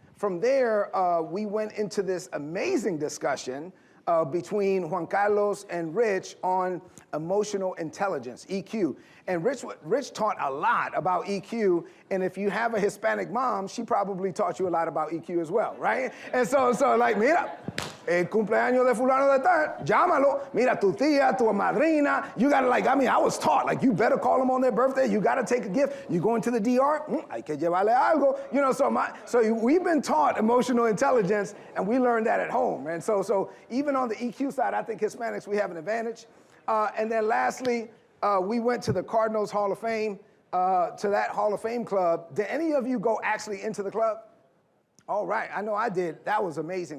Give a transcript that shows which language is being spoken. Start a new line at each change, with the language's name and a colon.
English: From there, we went into this amazing discussion between Juan Carlos and Rich on emotional intelligence, EQ. And Rich taught a lot about EQ, and if you have a Hispanic mom, she probably taught you a lot about EQ as well, right? And so like,
Spanish: mira, el cumpleaños de fulano de tal, llámalo. Mira, tu tía, tu madrina,
English: you gotta I was taught, like, you better call them on their birthday, you gotta take a gift. You go into the DR,
Spanish: hay que llevarle algo.
English: So we've been taught emotional intelligence, and we learned that at home. And so even on the EQ side, I think Hispanics, we have an advantage. And then lastly, we went to the Cardinals Hall of Fame, to that Hall of Fame club. Did any of you go actually into the club? All right, I know I did. That was amazing.